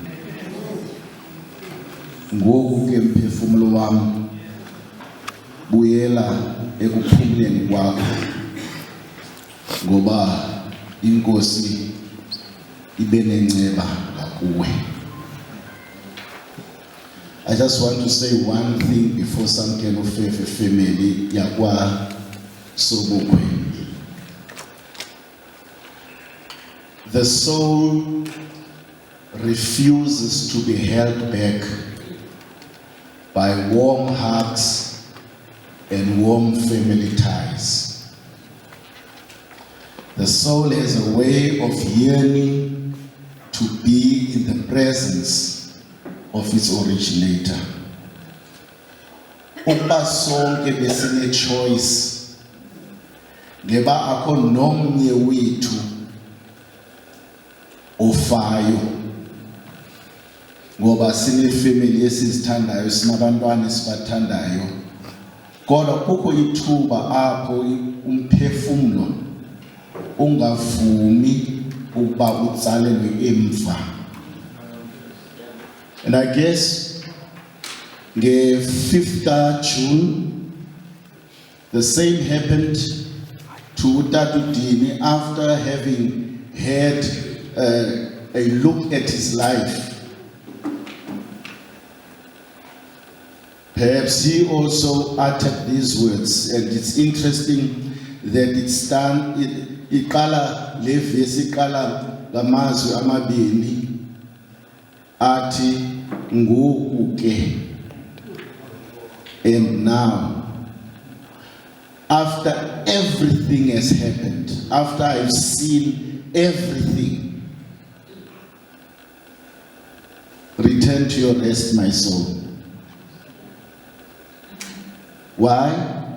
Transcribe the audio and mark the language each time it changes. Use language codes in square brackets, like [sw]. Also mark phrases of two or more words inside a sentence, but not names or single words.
[xh] Ngoku ke mphefumulo wami buyela ekuphumleni kwakho, ngoba inkosi ibe nenceba ngakuwe. [en] I just want to say one thing before some kind of family yakwa Sobukwe. The soul refuses to be held back by warm hearts and warm family ties. The soul has a way of yearning to be in the presence of its originator. [xh] Ukuba sonke besine choice, ngeba akho nomnye wethu ofayo, ngoba sinefamily esizithandayo, sinabantwana esibathandayo, kodwa kukho ithuba apho umphefumlo ungavumi ukuba utsalelwe emva. [en] And I guess the 5th June, the same happened to Utatu Dini after having had a look at his life. Perhaps he also uttered these words, and it's interesting that [xh] iqala le vesi iqala ngamazwi amabini athi ngoku ke. [en] And now, after everything has happened, after I've seen everything, return to your rest, my soul. Why?